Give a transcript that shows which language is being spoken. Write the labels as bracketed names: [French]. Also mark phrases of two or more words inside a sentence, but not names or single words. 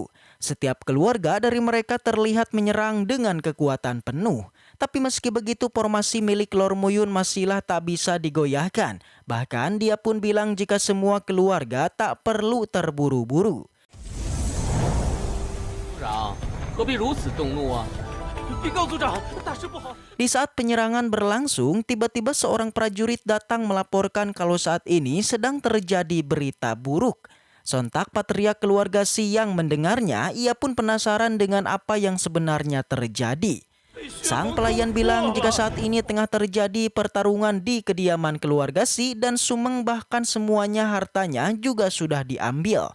[Indonesian] Setiap keluarga dari mereka terlihat menyerang dengan kekuatan penuh. Tapi meski begitu formasi milik Lord Muyun masihlah tak bisa digoyahkan. Bahkan dia pun bilang jika semua keluarga tak perlu terburu-buru. [Chinese] 何必如此动怒啊？禀告族长，大事不好！ [Indonesian] Di saat penyerangan berlangsung, tiba-tiba seorang prajurit datang melaporkan kalau saat ini sedang terjadi berita buruk. Sontak patriark keluarga Si yang mendengarnya, ia pun penasaran dengan apa yang sebenarnya terjadi. Sang pelayan bilang jika saat ini tengah terjadi pertarungan di kediaman keluarga Si dan Sumeng bahkan semuanya hartanya juga sudah diambil.